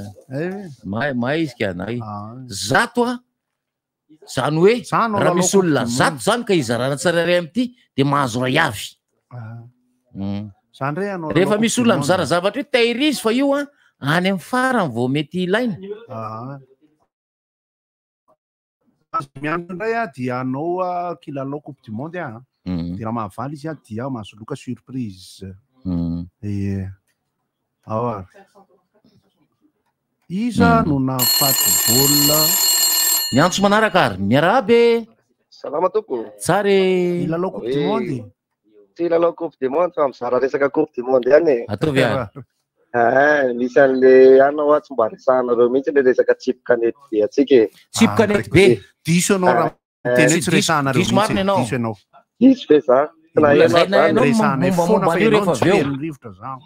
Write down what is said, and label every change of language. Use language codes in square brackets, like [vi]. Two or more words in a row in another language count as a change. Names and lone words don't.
[mg] mahay izy kianay zato a zany hoe raha misy olona zato zany ka izarana tsararay am'ity de mahazo ray avy rehefa misy olona mizara zavatra hoe tahirizy fa io a any amin'ny farany vao mety ilaina miandro indray a dia anao kilalao [fr] coupe du monde [mg] a dia raha mahavaly izy a dia mahasoloka surprise ao iza no nafaty baolina ny antso manaraka ary miarabe salama toko tsary ilalao [fr] coupe du monde [mg] tsy ilalao [fr] coupe du monde [mg] fa mizara resaka [fr] coupe du monde [mg] ihany ataovy ary misy an'le anao a tsy mba resahanareo mihitsy le resaka chip canety be atsika chip canety be diso anao raha teny tsy resahanareo diso ianao diso ve za resahanay foana fa ianao tsy rivotra zany